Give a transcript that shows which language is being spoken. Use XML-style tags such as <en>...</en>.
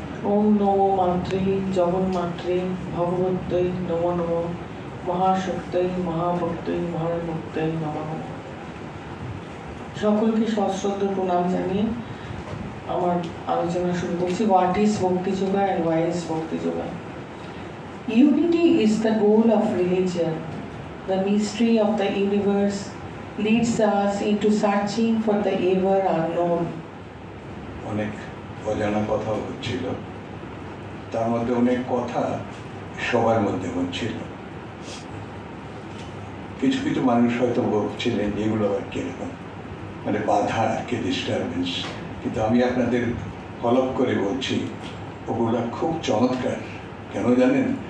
<sa>ওম নমো মাত্রে জগন্মাত্রে ভগবত্যৈ নমো নমঃ মহাশক্তৈ মহাভক্তৈ মহাভক্তৈ নমঃ।</sa> <bn>সকলকে সশ্রদ্ধ প্রণাম জানিয়ে আমার আলোচনা শুরু করছি।</bn> <en>What is bhakti yoga and why is bhakti yoga? Unity is the goal of religion. The mystery of the universe leads us into searching for the ever unknown.</en> <bn>অনেক অজানা কথা হচ্ছিল, তার মধ্যে অনেক কথা সবার মধ্যে হচ্ছিল। কিছু কিছু মানুষ হয়তো বলছিলেন যেগুলো আর কিরকম মানে বাধা আর কি, ডিস্টারবেন্স, কিন্তু আমি আপনাদের ফলো করে বলছি ওগুলো খুব চমৎকার। কেন জানেন?</bn>